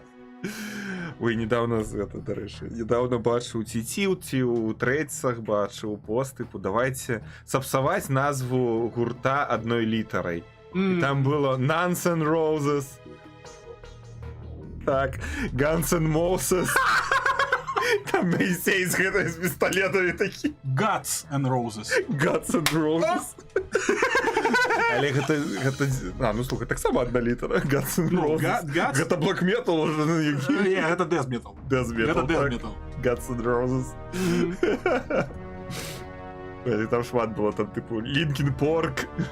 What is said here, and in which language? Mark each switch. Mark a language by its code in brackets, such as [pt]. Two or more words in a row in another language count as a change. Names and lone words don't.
[be] Ой, недавно гэта, дарэчы, недавно бачыў ці ў трэцах бачыў пост, типу, давайте сапсаваць назву гурта адной літарай. І там было Guns N' Roses. Так, Guns N' Moses. Там Моисей з гэтай з пісталетамі такі. Guts and Roses. Guts and Roses. Але гэта... ну слухай, так сама адна літара. Guts and Roses. Гэта [en] Black Metal [be] уже. Не, гэта [en] Death Metal. [be] Гэта [en] Death Metal. [be] Guts and Roses. І там шмат было, там типу Linkin Park.